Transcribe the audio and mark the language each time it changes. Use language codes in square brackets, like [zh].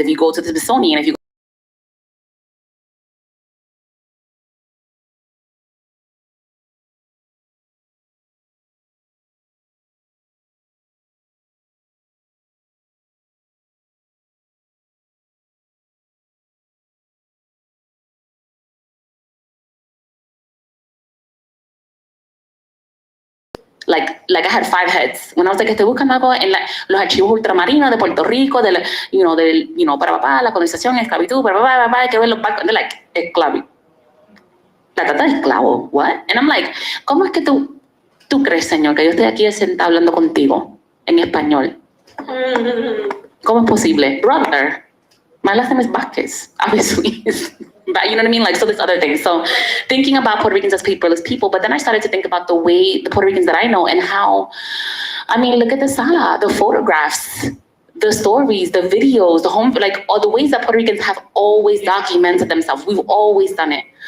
[en] If you go to the Smithsonian, if you like I had 5 heads. When I was like, [es] estoy buscando algo en los archivos ultramarinos de Puerto Rico, del, la colonización, esclavitud, quiero ver los barcos. [en] They're like, [es] esclavitud. La trata de esclavo, [en] what? And I'm like, [es] ¿cómo es que tú crees, señor, que yo estoy aquí sentada hablando contigo en español? ¿Cómo es posible? [en] Brother, my last name is Vásquez, obviously. But you know what I mean? Like, so there's other things. So thinking about Puerto Ricans as paperless people, but then I started to think about the way the Puerto Ricans that I know and how, I mean, look at the Sala, the photographs, the stories, the videos, the home, like all the ways that Puerto Ricans have always documented themselves. We've always done it.